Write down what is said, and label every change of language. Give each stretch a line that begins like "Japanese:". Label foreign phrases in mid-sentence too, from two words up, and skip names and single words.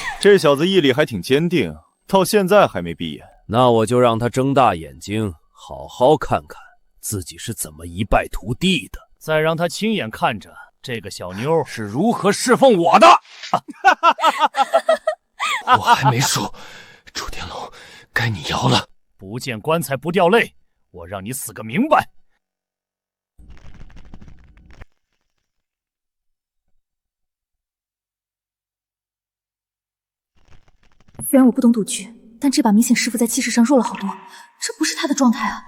Chinese: 這小子毅力還挺堅定，到現在還沒閉眼。那我就讓他睜大眼睛，好好看看自己是怎麼一敗塗地的，再讓他親眼看着這個小妞是如何侍奉我的。我還沒輸，楚天龍，該你搖了。不見棺材不掉淚，我讓你死個明白。雖然我不懂賭局，但這把明顯師傅在氣勢上弱了好多，這不是他的狀態啊！